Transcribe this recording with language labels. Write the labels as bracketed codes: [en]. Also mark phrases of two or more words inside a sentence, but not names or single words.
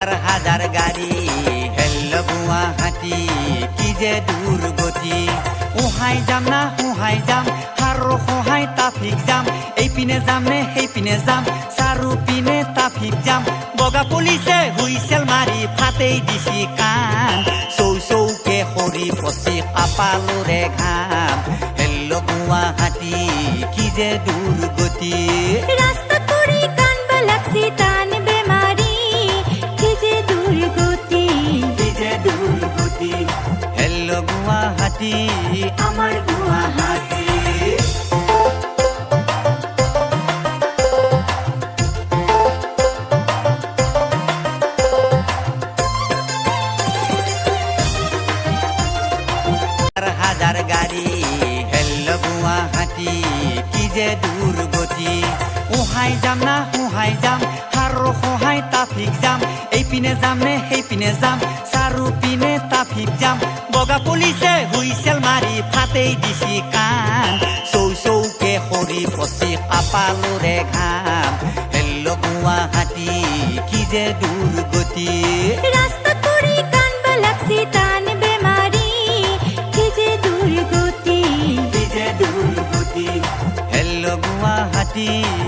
[as] হাজার গাড়ি হেল্লো গুৱাহাটী কি যে দুর্গতি উহাই যাম না উহাই যাম হাৰো সহায় [en] traffic jam [as] এইপিনে যাম নে সেইপিনে যাম চাৰু পিনে [en] traffic jam [as] বগা পুলিচে হুইছেল মাৰি ফাটেই দিছি কাণ চৌ চৌকে সৰি পচি কপালৰে ঘাম হেল্লো গুৱাহাটী কি যে দুৰ্গতি [bn] রাস্তা করে কানবা লাগছি টান বেমারি কি যে দুর্গতি [as] হেল্লো গুৱাহাটী [bn] আমার গুয়াহাটি [as] হাজার গাড়ি হেল্লো গুৱাহাটী কি যে দুর্গতি উহাই যাম না উহাই যাম হাৰো সহায় [en] traffic jam [as] এইপিনে যাম নে সেইপিনে যাম চাৰু পিনে [en] traffic jam [as] বগা পুলিচে হুইছেল মাৰি ফাটেই দিছি কাণ চৌ চৌকে সৰি পচি কপালৰে ঘাম হেল্লো গুৱাহাটী কি যে দুৰ্গতি [bn] রাস্তা করে কানবা লাগছি টান বেমারি কি যে দুর্গতি [as] হেল্লো গুৱাহাটী